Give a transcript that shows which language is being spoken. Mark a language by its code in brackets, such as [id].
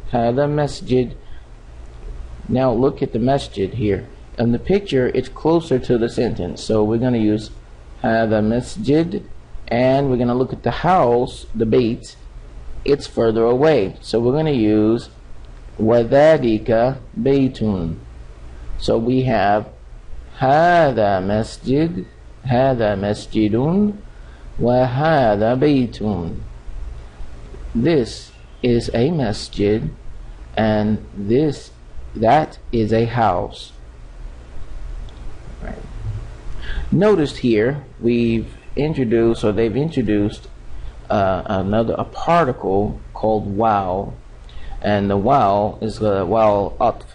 [ar] Hada masjid. [en] Now look at the masjid here. In the picture, it's closer to the sentence. So we're going to use [ar] hada masjid, [en] and we're going to look at the house, the bayt. It's further away. So we're going to use [ar] wadhalika baytun. [en] So we have [ar] هذا مسجد هذا مسجد وهذا بيت. [en] This is a masjid, and that is a house. Right. Notice here they've introduced a particle called wow, and the wow is the wow atf.